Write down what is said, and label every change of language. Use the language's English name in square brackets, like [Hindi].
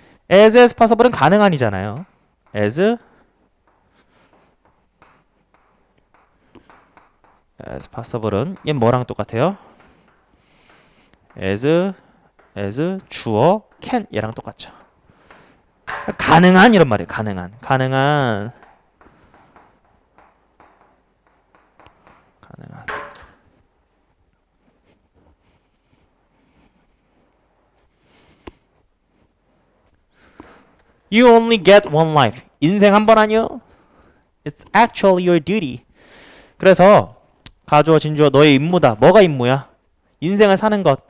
[Korean] as possible은 가능한이잖아요. as possible은 얘 뭐랑 똑같아요? as 주어 can 얘랑 똑같죠. 가능한 이런 말이에요. 가능한 [English] You only get one life. [Korean] 인생 한 번 아니요? [English] It's actually your duty. [Korean] 그래서 가주어 진주어 너의 임무다. 뭐가 임무야? 인생을 사는 것.